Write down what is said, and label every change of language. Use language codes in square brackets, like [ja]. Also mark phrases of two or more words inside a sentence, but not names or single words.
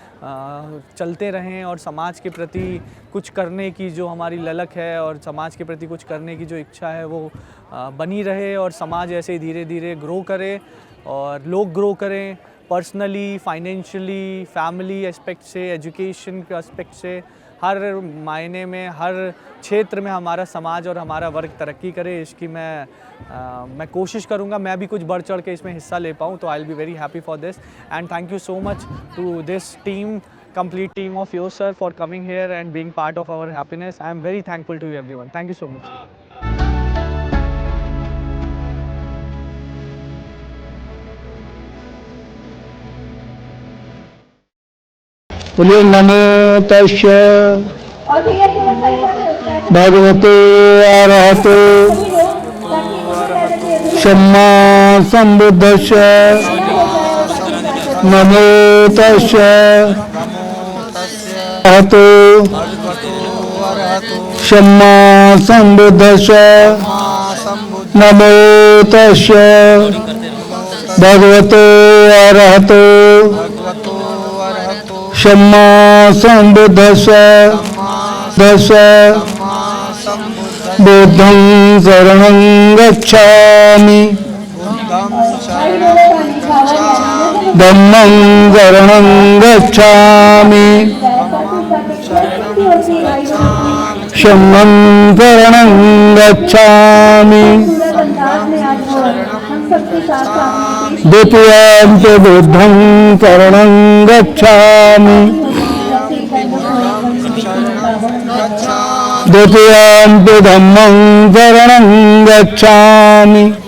[hi] चलते रहें और समाज के प्रति कुछ करने की जो हमारी ललक है और समाज के प्रति कुछ करने की जो इच्छा है वो बनी रहे और समाज ऐसे धीरे धीरे ग्रो करे और लोग ग्रो करें [en] personally, financially, family aspect [hi] से, एजुकेशन के एस्पेक्ट से, हर मायने में, हर क्षेत्र में हमारा समाज और हमारा वर्ग तरक्की करे। इसकी मैं कोशिश करूँगा मैं भी कुछ बढ़ चढ़ के इसमें हिस्सा ले पाऊँ, [en] to I will be very happy for this and thank you so much to this team, complete team of yours sir, for coming here and being part of our happiness. I am very thankful to you everyone. Thank you so much. [pi] बोलिए नमो तस्य भगवते अरहतो सम्मा संबुद्धस्य नमो तस्य अरहतो सम्मा संबुद्धस्य नमो तस्य भगवते अरहतो सम्मा संबुद्धस्य बुद्धं शरणं गच्छामि धम्मं शरणं गच्छामि संघं शरणं गच्छामि द्वितीयं च बुद्धं शरणं गच्छामि द्वितीयं च धम्मं शरणं गच्छामि